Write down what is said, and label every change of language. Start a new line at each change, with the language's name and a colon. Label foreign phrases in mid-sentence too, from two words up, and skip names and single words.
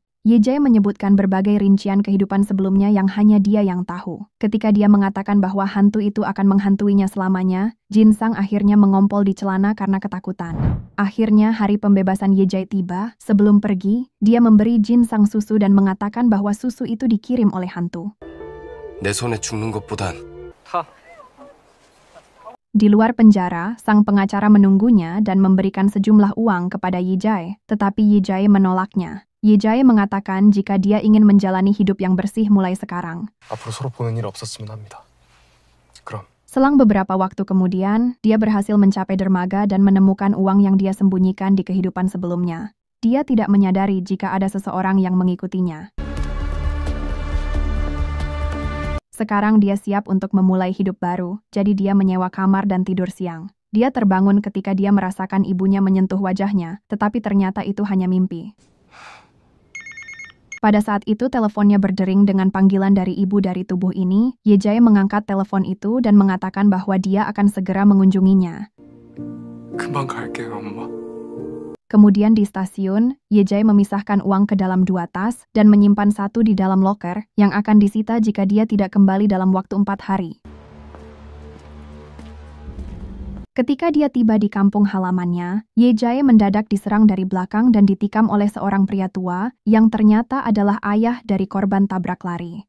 Indonesian: Ye Jae menyebutkan berbagai rincian kehidupan sebelumnya yang hanya dia yang tahu. Ketika dia mengatakan bahwa hantu itu akan menghantuinya selamanya, Jin Sang akhirnya mengompol di celana karena ketakutan. Akhirnya hari pembebasan Ye Jae tiba. Sebelum pergi, dia memberi Jin Sang susu dan mengatakan bahwa susu itu dikirim oleh hantu.
Korean: 내 손에 죽는 것보단
Indonesian: Di luar penjara, sang pengacara menunggunya dan memberikan sejumlah uang kepada Ye Jae, tetapi Ye Jae menolaknya. Ye Jae mengatakan jika dia ingin menjalani hidup yang bersih mulai sekarang.
Korean: 앞으로 서로 보는 일 없었으면 합니다. 그럼.
Indonesian: Selang beberapa waktu kemudian, dia berhasil mencapai dermaga dan menemukan uang yang dia sembunyikan di kehidupan sebelumnya. Dia tidak menyadari jika ada seseorang yang mengikutinya. Sekarang dia siap untuk memulai hidup baru, jadi dia menyewa kamar dan tidur siang. Dia terbangun ketika dia merasakan ibunya menyentuh wajahnya, tetapi ternyata itu hanya mimpi. Pada saat itu teleponnya berdering dengan panggilan dari ibu dari tubuh ini. Ye Jae mengangkat telepon itu dan mengatakan bahwa dia akan segera mengunjunginya.
Korean: 금방 갈게요, 엄마.
Indonesian: Kemudian di stasiun, Ye Jae memisahkan uang ke dalam 2 tas dan menyimpan 1 di dalam loker yang akan disita jika dia tidak kembali dalam waktu 4 hari. Ketika dia tiba di kampung halamannya, Ye Jae mendadak diserang dari belakang dan ditikam oleh seorang pria tua yang ternyata adalah ayah dari korban tabrak lari.